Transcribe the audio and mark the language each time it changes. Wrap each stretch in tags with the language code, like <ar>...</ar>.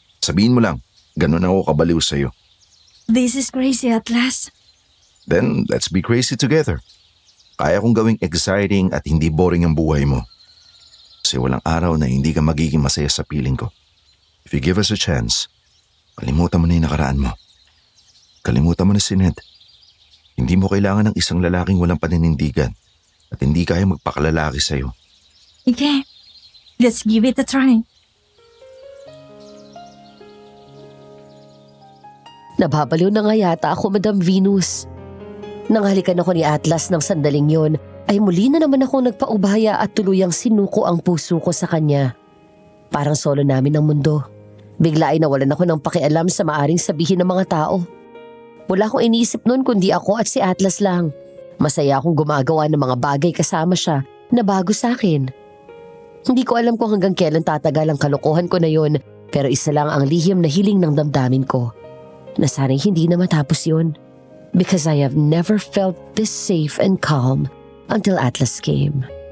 <tl>Sabihin mo lang, ganun ako kabaliw sa'yo.</tl> <en>this is crazy, Atlas. Then, let's be crazy together.</en> <tl>Kaya kong gawing exciting at hindi boring ang buhay mo. Kasi walang araw na hindi ka magiging masaya sa piling ko.</tl> <en>If you give us a chance,</en> <tl>kalimutan mo na yung nakaraan mo. Kalimutan mo na si Ned. Hindi mo kailangan ng isang lalaking walang paninindigan at hindi kaya magpakalalaki sa'yo.</tl> <en>Okay, let's give it a try.</en> <tl>Nababaliw na nga yata ako, Madam Venus. Nang halikan ako ni Atlas ng sandaling yon, ay muli na naman akong nagpaubaya at tuluyang sinuko ang puso ko sa kanya. Parang solo namin ang mundo. Bigla ay nawalan ako ng pakialam sa maaring sabihin ng mga tao. Wala akong iniisip noon kundi ako at si Atlas lang. Masaya akong gumagawa ng mga bagay kasama siya na bago sa akin. Hindi ko alam kung hanggang kailan tatagal ang kalokohan ko na yon, pero isa lang ang lihim na hiling ng damdamin ko. Na sana'y hindi na matapos yun.</tl> <en>Because I have never felt this safe and calm until Atlas came.</en>